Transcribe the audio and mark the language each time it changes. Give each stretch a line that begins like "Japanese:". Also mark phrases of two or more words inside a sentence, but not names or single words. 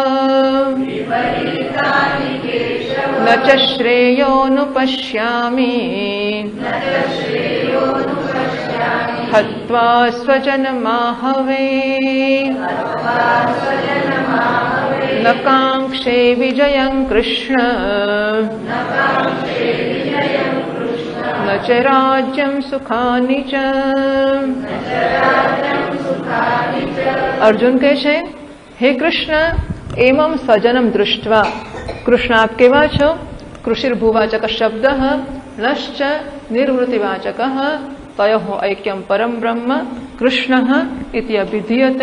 Sanskrit: न च श्रेयोनुपश्यामि हत्वा स्वजनमाहवे न काङ्क्षे विजयं कृष्ण न च राज्यं सुखानि च.
Gujarati: અર્જુન કહે છે, હે કૃષ્ણ, એમમ સ્વજનમ દૃષ્ટવા. કૃષ્ણ આપ કેવા છો?
Sanskrit: કૃષિર્ભુવાચક શબ્દ નશ્ચ નિર્વૃત્તિવાચક તયોઃ ઐક્યમ પરમ બ્રહ્મ કૃષ્ણ ઇતિ અભિધીયતે.